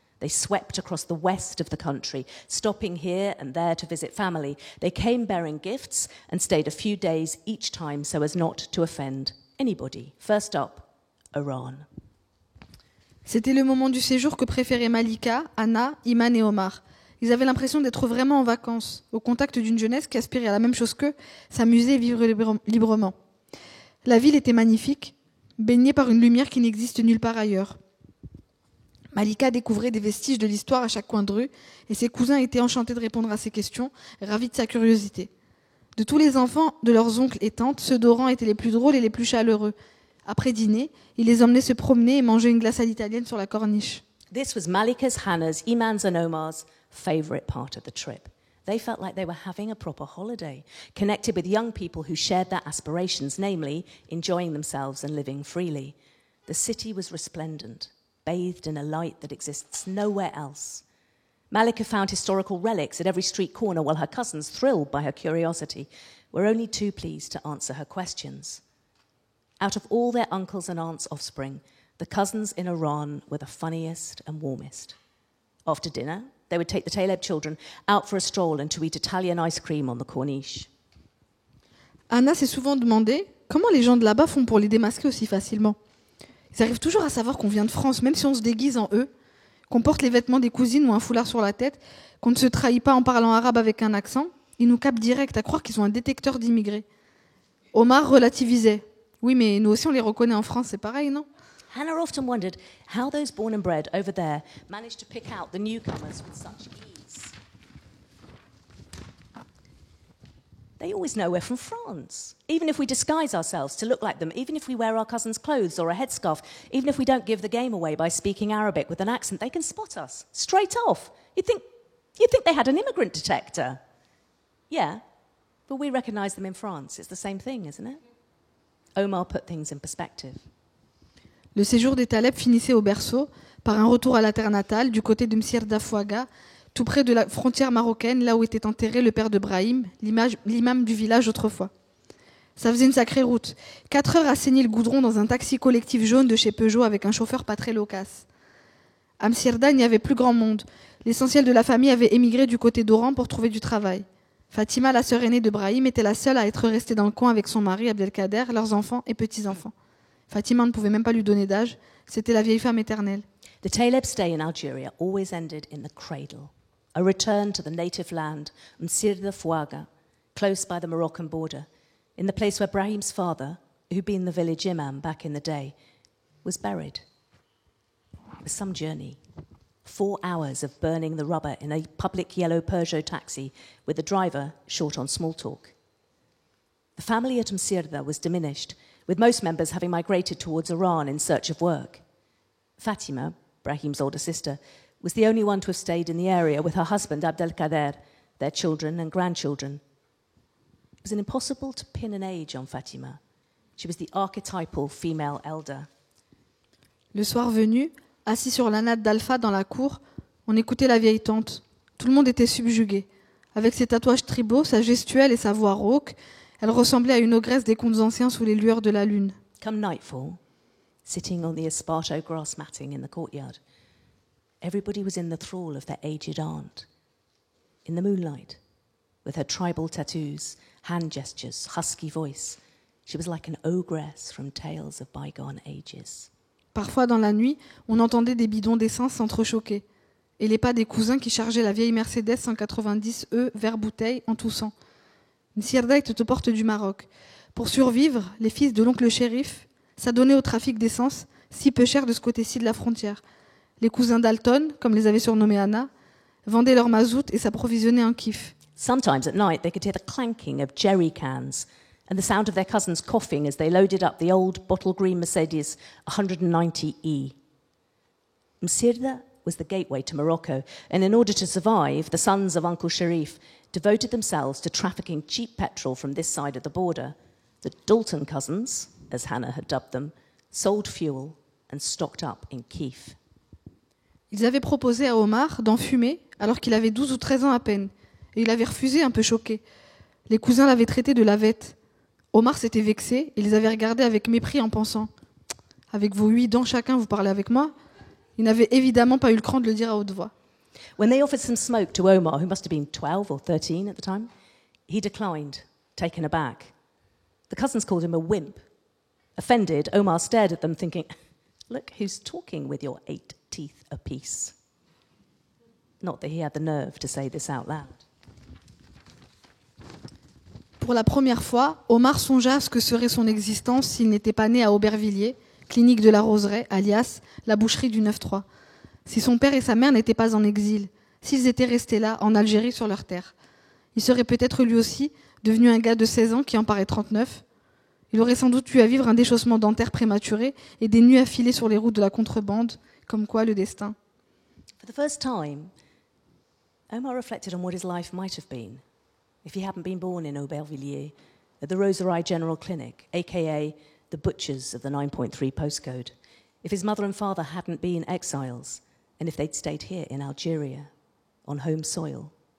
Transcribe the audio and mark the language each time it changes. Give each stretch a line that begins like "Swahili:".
English: They swept across the west of the country, stopping here and there to visit family. They came bearing gifts and stayed a few days each time so as not to offend anybody. First up, Oran.
French: C'était le moment du séjour que préféraient Malika, Anna, Iman et Omar. Ils avaient l'impression d'être vraiment en vacances, au contact d'une jeunesse qui aspirait à la même chose qu'eux, s'amuser et vivre librement. La ville était magnifique, baignée par une lumière qui n'existe nulle part ailleurs. Malika découvrait des vestiges de l'histoire à chaque coin de rue et ses cousins étaient enchantés de répondre à ses questions, ravis de sa curiosité. De tous les enfants de leurs oncles et tantes, ceux d'Oran étaient les plus drôles et les plus chaleureux. Après dîner, ils les emmenaient se promener et manger une glace à l'italienne sur la corniche.
English: This was Malika's, Hannah's, Iman's and Omar's favourite part of the trip. They felt like they were having a proper holiday, connected with young people who shared their aspirations, namely enjoying themselves and living freely. The city was resplendent, bathed in a light that exists nowhere else. Malika found historical relics at every street corner while her cousins, thrilled by her curiosity, were only too pleased to answer her questions. Out of all their uncles and aunts' offspring, the cousins in Oran were the funniest and warmest. After dinner, they would take the Taleb children out for a stroll and to eat Italian ice cream on the corniche.
French: Anna s'est souvent demandé comment les gens de là-bas font pour les démasquer aussi facilement. Ils arrivent toujours à savoir qu'on vient de France, même si on se déguise en eux, qu'on porte les vêtements des cousines ou un foulard sur la tête, qu'on ne se trahit pas en parlant arabe avec un accent. Ils nous capent direct, à croire qu'ils ont un détecteur d'immigrés. Omar relativisait. Oui, mais nous aussi on les reconnaît en France, c'est pareil, non?
English: Hannah often wondered how those born and bred over there managed to pick out the newcomers with such ease. They always know we're from France. Even if we disguise ourselves to look like them, even if we wear our cousin's clothes or a headscarf, even if we don't give the game away by speaking Arabic with an accent, they can spot us straight off. You'd think they had an immigrant detector. Yeah, but we recognise them in France. It's the same thing, isn't it? Omar put things in perspective.
French: Le séjour des Taleb finissait au berceau par un retour à la terre natale, du côté de Msirda Fouaga, tout près de la frontière marocaine, là où était enterré le père de Brahim, l'imam du village autrefois. Ça faisait une sacrée route. 4 heures à saigner le goudron dans un taxi collectif jaune de chez Peugeot avec un chauffeur pas très loquace. À Msirda, il n'y avait plus grand monde. L'essentiel de la famille avait émigré du côté d'Oran pour trouver du travail. Fatima, la sœur aînée de Brahim, était la seule à être restée dans le coin avec son mari, Abdelkader, leurs enfants et petits-enfants. Fatima ne pouvait même pas lui donner d'âge. C'était la vieille femme éternelle.
English: The Taleb stay in Algeria always ended in the cradle, a return to the native land, Msirda Fouaga, close by the Moroccan border, in the place where Brahim's father, who'd been the village imam back in the day, was buried. It was some journey. 4 hours of burning the rubber in a public yellow Peugeot taxi with the driver short on small talk. The family at Msirda was diminished, with most members having migrated towards Oran in search of work. Fatima, Brahim's older sister, was the only one to have stayed in the area with her husband Abdelkader, their children and grandchildren. It was impossible to pin an age on Fatima. She was the archetypal female elder.
French: Le soir venu, assis sur la natte d'Alpha dans la cour, on écoutait la vieille tante. Tout le monde était subjugué. Avec ses tatouages tribaux, sa gestuelle et sa voix rauque, elle ressemblait à une ogresse des contes anciens sous les lueurs de la lune.
English: Come nightfall, sitting on the esparto grass matting in the courtyard, everybody was in the thrall of their aged aunt. In the moonlight, with her tribal tattoos, hand gestures, husky voice, she was like an ogress from tales of bygone ages.
French: Parfois, dans la nuit, on entendait des bidons d'essence s'entrechoquer et les pas des cousins qui chargeaient la vieille Mercedes 190E vers bouteille en toussant. Msirda était aux portes du Maroc. Pour survivre, les fils de l'oncle shérif s'adonnaient au trafic d'essence, si peu cher de ce côté-ci de la frontière. Les cousins Dalton, comme les avait surnommés Anna, vendaient leur mazout et s'approvisionnaient en kiff.
English: Sometimes at night they could hear the clanking of jerry cans and the sound of their cousins coughing as they loaded up the old bottle green Mercedes 190E. Msirda was the gateway to Morocco, and in order to survive, the sons of Uncle Sharif devoted themselves to trafficking cheap petrol from this side of the border. The Dalton cousins, as Hannah had dubbed them, sold fuel and stocked up in Keef.
French: Ils avaient proposé à Omar d'en fumer alors qu'il avait 12 ou 13 ans à peine. Et il avait refusé, un peu choqué. Les cousins l'avaient traité de lavette. Omar s'était vexé et les avait regardés avec mépris en pensant « Avec vos 8 dents chacun, vous parlez avec moi ?» Il n'avait évidemment pas eu le cran de le dire à haute voix.
English: When they offered some smoke to Omar, who must have been 12 or 13 at the time, he declined, taken aback. The cousins called him a wimp. Offended, Omar stared at them thinking, look who's talking with your 8 teeth apiece. Not that he had the nerve to say this out loud.
French: Pour la première fois, Omar songea à ce que serait son existence s'il n'était pas né à Aubervilliers, clinique de la Roseraie, alias la boucherie du 9-3. Si son père et sa mère n'étaient pas en exil, s'ils étaient restés là, en Algérie, sur leur terre. Il serait peut-être lui aussi devenu un gars de 16 ans qui en paraît 39. Il aurait sans doute eu à vivre un déchaussement dentaire prématuré et des nuits affilées sur les routes de la contrebande, comme quoi le destin.
English: For the first time, Omar reflected on what his life might have been if he hadn't been born in Aubervilliers at the Roseraie General Clinic, aka the butchers of the 9.3 postcode, if his mother and father hadn't been exiles, and if they'd stayed here in Algeria, on home soil.